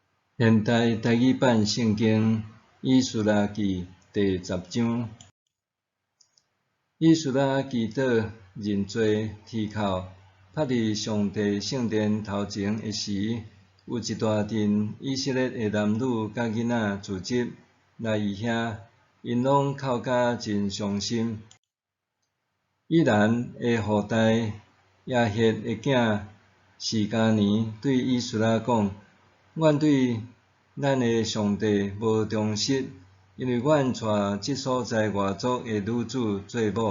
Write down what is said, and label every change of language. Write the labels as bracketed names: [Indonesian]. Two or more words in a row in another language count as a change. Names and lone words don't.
[Min Nan Chinese] 现代台语版圣经以斯拉记第10章。以斯拉祈祷认罪啼哭，趴伫上帝圣殿头前的时，有一大阵以色列的男女甲囡仔聚集来伊遐，因拢哭甲真伤心。以兰的后代亚歇的囝示迦年对以斯拉讲：阮对咱的上帝无忠实，因为阮娶即所在外族的女子做某。